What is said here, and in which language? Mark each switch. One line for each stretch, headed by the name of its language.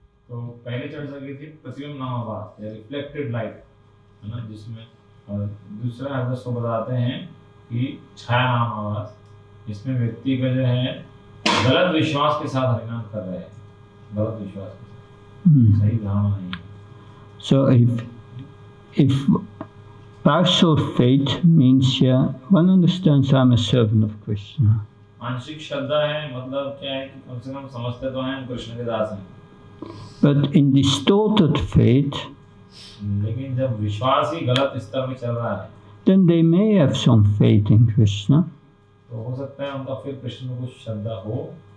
Hindi: तो पहले चर्चा की थी प्रतिबिंब नाम आभास या
English: reflected light
Hindi: है ना, जिसमें दूसरा हरदस को बताते हैं कि छाया नाम आभास, इसमें व्यक्ति का जो है गलत विश्वास के साथ हरिनाम कर रहे हैं, गलत विश्वास के साथ, सही धारणा नहीं है।
English: So if partial faith means one understands I'm a servant of Krishna.
Hindi: आंशिक श्रद्धा है मतलब क्या है कि कम से कम समझते तो हैं हम कृष्ण के दास हैं।
English: But in distorted faith,
Hindi: लेकिन जब विश्वास ही गलत स्तर में चल रहा है,
English: then they may have some faith in Krishna.
Hindi: तो हो सकता है उनका फिर कृष्ण में कुछ श्रद्धा हो,